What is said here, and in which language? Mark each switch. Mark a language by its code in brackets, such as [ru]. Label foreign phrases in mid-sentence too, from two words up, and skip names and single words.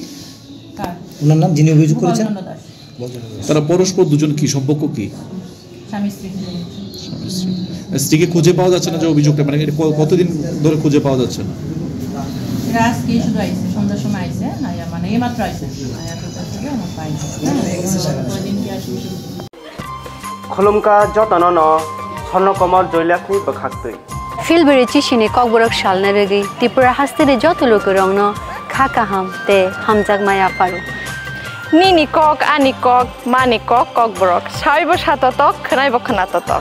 [bn] কার? ওনার নাম যিনি অভিযোগ করেছেন? দাস। তারা পরস্পর দুজন কি সম্পর্ক কি? স্বামী স্ত্রী। স্ত্রীকে খুঁজে পাওয়া যাচ্ছে না, যে অভিযোগটা মানে কতদিন ধরে খুঁজে পাওয়া যাচ্ছে না? এটা আজকে শুধু আইসে, সন্ধ্যার সময় আইসে, মানে এইমাত্র আইসে। [trp] खुलुमका जतन स्वर्णकमल जयलाखनि बखाक्तै फिलबेरे चिसिने ककबरक सालना रेगै त्रिपुरा हास्तेरे जत लोक रंगनो खाका हम ते हमजाक माया पारो निनि कक आनि कक मानि कक ककबरक साइबो साततक खनाइबो खनाततक